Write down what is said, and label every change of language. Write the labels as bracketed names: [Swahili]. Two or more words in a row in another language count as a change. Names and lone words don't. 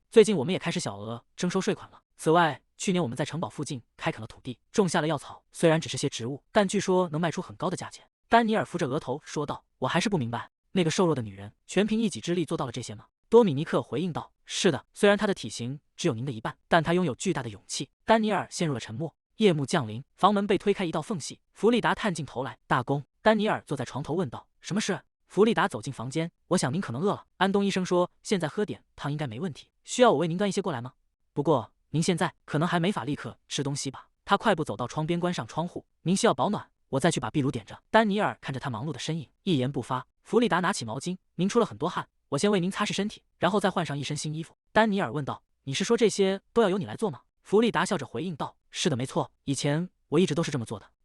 [Chinese] 最近我們也開始小額徵收稅款了。此外，去年我們在城堡附近開墾了土地，種下了藥草，雖然只是些植物，但據說能賣出很高的價錢。” 丹尼爾扶着額頭說道：“我還是不明白，那個瘦弱的女人全憑一己之力做到了這些嗎？” 多米尼克回應道：“是的，雖然她的體型只有您的1半，但她擁有巨大的勇氣。” 丹尼爾陷入了沉默。夜幕降臨，房門被推開一道縫隙，弗利達探進頭來：“大公。” 丹尼爾坐在床頭問道：“什麼事？”弗利達走進房間：“我想您可能餓了。安東醫生說，現在喝點湯應該沒問題。需要我为您端一些過來嗎？不過您現在可能還沒法立刻吃東西吧？” 他快步走到窗邊，關上窗戶：“您需要保暖，我再去把壁爐點着。” 丹尼爾看着他忙碌的身影，一言不發。弗利達拿起毛巾：“您出了很多汗，我先為您擦拭身體，然後再換上一身新衣服。” 丹尼爾問道：“你是說這些都要由你來做嗎？”弗利達笑着回應道：“是的，沒錯，以前我一直都是這麼做的。”